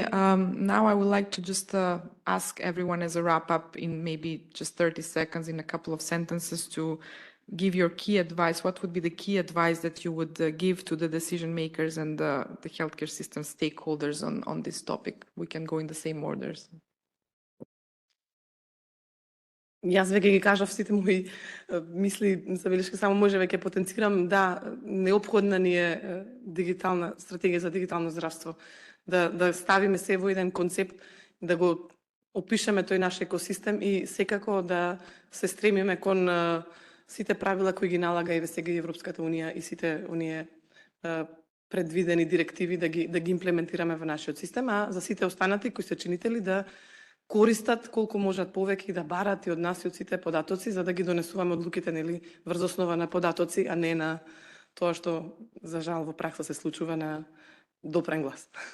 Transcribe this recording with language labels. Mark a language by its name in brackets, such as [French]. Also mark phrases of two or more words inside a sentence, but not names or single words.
[English] Now I would like to just ask everyone as a wrap-up in maybe just 30 seconds, in a couple of sentences, to give your key advice. What would be the key advice that you would give to the decision makers and the healthcare system stakeholders on this topic? We can go in the same orders. [Macedonian] Јас веќе ги кажав сите мои мисли, забелешки, само може веќе потенцирам, да, неопходна ни е дигитална стратегија за дигитално здравство, да ставиме се во еден концепт, да го опишеме тој наш екосистем и секако да се стремиме кон сите правила кои ги налага и сега Европската унија и сите оние предвидени директиви да ги имплементираме во нашиот систем, а за сите останати кои се чинители да користат колку можат повеќе и да барат и од нас и од сите податоци, за да ги донесуваме одлуките, нели, врз основа на податоци, а не на тоа што за жал во пракса се случува на допрен глас.